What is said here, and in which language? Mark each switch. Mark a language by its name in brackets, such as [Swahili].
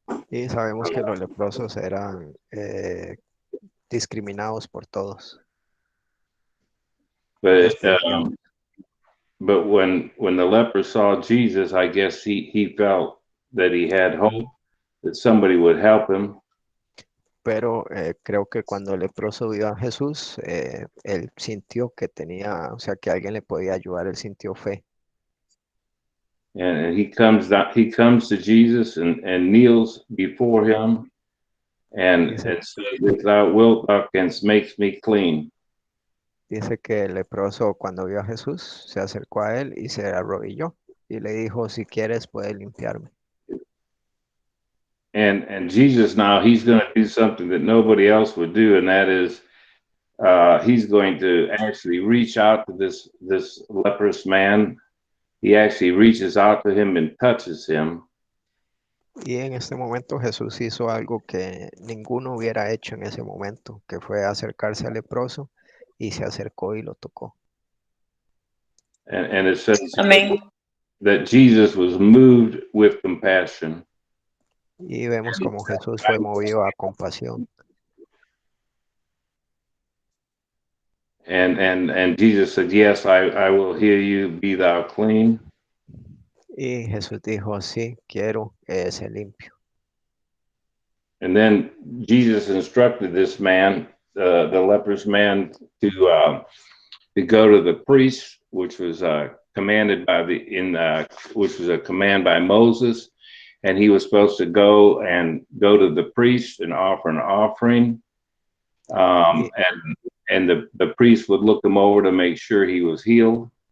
[Spanish] Y sabemos que los leprosos eran discriminados por todos. [English] But but when the leper saw Jesus, I guess he felt that he had hope, that somebody would help him. [Spanish] Pero creo que cuando el leproso vio a Jesús, él sintió que tenía, o sea, que alguien le podía ayudar, él sintió fe. [English] And he comes to Jesus and kneels before him and says, if thou wilt, thou canst make me clean. [Spanish] Dice que el leproso cuando vio a Jesús se acercó a él y se arrodilló y le dijo, si quieres puedes limpiarme. [English] And Jesus now, he's going to do something that nobody else would do, and that is he's going to actually reach out to this leprous man. He actually reaches out to him and touches him. [Spanish] Y en este momento Jesús hizo algo que ninguno hubiera hecho en ese momento, que fue acercarse al leproso y se acercó y lo tocó. [English] And it says [Spanish] Amén. [English] that Jesus was moved with compassion. [Spanish] Y vemos como Jesús fue movido a compasión. [English] And Jesus said, yes, I will heal you, be thou clean. [Spanish] Y Jesús dijo, sí, quiero ser limpio. [English] And then Jesus instructed this man, the leprous man, to go to the priest, which was commanded by which was a command by Moses, and he was supposed to go to the priest and offer an offering, and the priest would look him over to make sure he was healed.